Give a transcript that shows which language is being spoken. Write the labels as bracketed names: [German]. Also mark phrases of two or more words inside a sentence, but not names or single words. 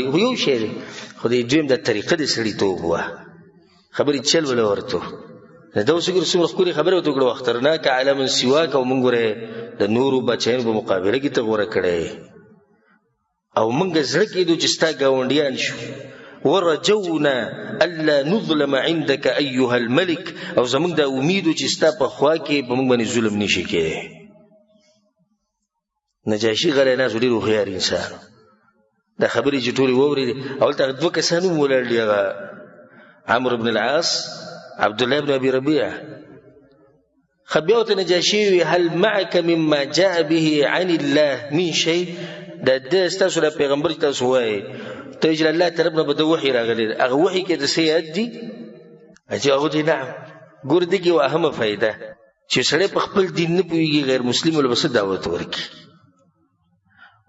[Pashto] خو یو شی دی، خو د دویم دا طریقه د سړیتوب وه، خبرې چل وله ورته. دا اوس ګوره څومره ښکلې خبرې ورته وکړه. [Arabic] واخترناک علی من سواک، [Pashto] او موږ ګوره د نورو بچیانو په مقابله کې ته غوره کړی، او موږ زړه کېدو چې ستا ګاونډیان شو. [Arabic] ورجونا الا نظلم عندك ايها الملك، [Pashto] او زموږ دا امیدو چې ستا په خوا کې په موږ باندې ظلم نشي کېدی. نجاشي غلی ناست و، ډېر هوښیار انسان. دا خبرې چې ټولې واورېدې، اول ته هغه 2 کسان هم ولاړ دي، هغه عمرو بن العاص، عبدالله بن ابي ربيعه. بیا ورته نجاشي وویل [Arabic] هل معك مما جاء به عن الله من شيء، [Pashto] دا د ستاسو له پیغمبر چې تاسو وایئ ته چې الله طرف نه به د وحي راغلی دی، هغه وحي کې د څه یاد دي؟ چې هغه دی نعم. ګوره دې کې یوه اهمه فایده چې سړی په خپل دین نه پوهېږي، غیر مسلم له به څه دعوت ورکړي.